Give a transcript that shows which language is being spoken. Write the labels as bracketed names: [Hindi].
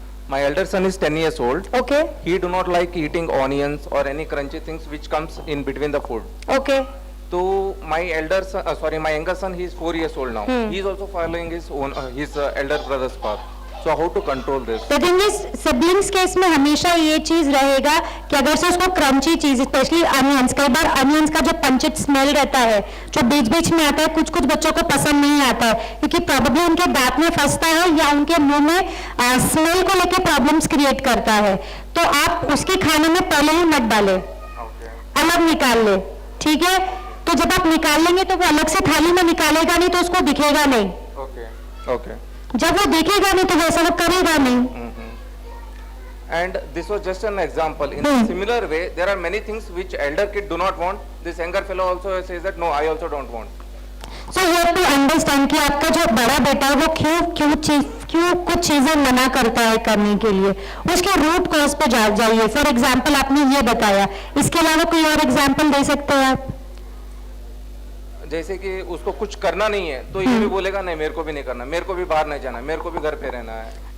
[English] My elder son is 10 years old. Okay. He do not like eating onions or any crunchy things which comes in between the food. Okay. So my my younger son, he is 4 years old now. He is also following his own elder brother's path. So how to control this? The thing is, siblings [Hindi] case में हमेशा ये चीज रहेगा कि अगर से उसको crunchy चीज, स्पेशली अनियंस, कई बार अनियंस का जो पंचित स्मेल रहता है जो बीच बीच में आता है, कुछ कुछ बच्चों को पसंद नहीं आता है क्योंकि प्रॉब्लम उनके दांत में फंसता है या उनके मुंह में स्मेल को लेकर प्रॉब्लम्स क्रिएट करता है। तो आप उसके खाने में पहले ही मत डालें, अलग निकाल ले, ठीक है? तो जब आप निकाल लेंगे तो वो अलग से थाली में निकालेगा नहीं, तो उसको दिखेगा नहीं। Okay. जब वो दिखेगा नहीं तो वैसा वो करेगा नहीं। [English] And this was just an example. In a similar way, there are many things which elder kid do not want. This younger fellow also says that no, I also don't want. So you have to understand [Hindi] कि आपका जो बड़ा बेटा है वो क्यों कुछ चीजें मना करता है करने के लिए, उसके रूट कॉज पे जाइए। फॉर एग्जाम्पल आपने ये बताया, इसके अलावा कोई और एग्जाम्पल दे सकते हैं आप? जैसे कि उसको कुछ करना नहीं है तो ये भी बोलेगा नहीं मेरे को भी नहीं करना, मेरे को भी बाहर नहीं जाना, मेरे को भी घर पे रहना है।